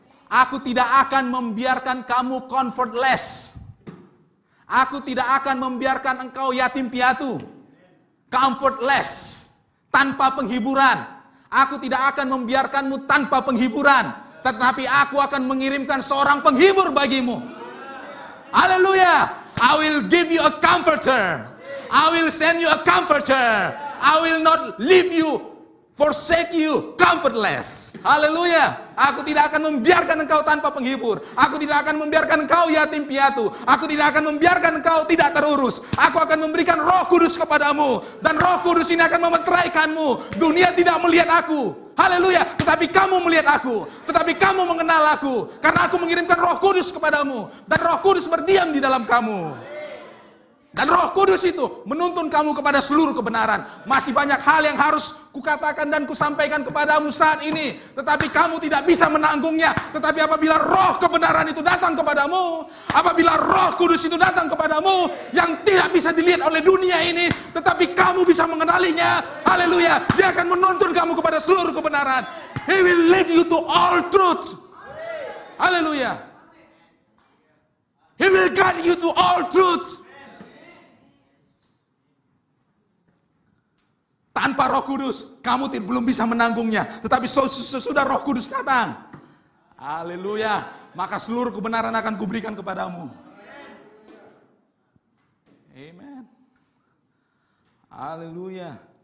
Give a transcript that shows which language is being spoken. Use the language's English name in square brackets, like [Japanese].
[Indonesian] Aku tidak akan membiarkan kamu comfortless. Aku tidak akan membiarkan engkau yatim piatu, comfortless, tanpa penghiburan. Aku tidak akan membiarkanmu tanpa penghiburan, tetapi aku akan mengirimkan seorang penghibur bagimu. Haleluya. [English] I will give you a comforter. I will send you a comforter. I will not leave you forsake you comfortless. [Indonesian] Haleluya. Aku tidak akan membiarkan engkau tanpa penghibur. Aku tidak akan membiarkan engkau yatim piatu. Aku tidak akan membiarkan engkau tidak terurus. Aku akan memberikan Roh Kudus kepadamu. Dan Roh Kudus ini akan memeteraikanmu. Dunia tidak melihat aku. Haleluya. Tetapi kamu melihat aku. Tetapi kamu mengenal aku. Karena aku mengirimkan Roh Kudus kepadamu. Dan Roh Kudus berdiam di dalam kamu. Dan Roh Kudus itu menuntun kamu kepada seluruh kebenaran. Masih banyak hal yang harus kukatakan dan kusampaikan kepadamu saat ini. Tetapi kamu tidak bisa menanggungnya. Tetapi apabila Roh kebenaran itu datang kepadamu, apabila Roh Kudus itu datang kepadamu, yang tidak bisa dilihat oleh dunia ini, tetapi kamu bisa mengenalinya. Haleluya. Dia akan menuntun kamu kepada seluruh kebenaran. [English] He will lead you to all truth. Haleluya. He will guide you to all truth. [Indonesian] Tanpa Roh Kudus, kamu belum bisa menanggungnya. Tetapi sesudah Roh Kudus datang, haleluya, maka seluruh kebenaran akan kuberikan kepadamu. Amen. Haleluya.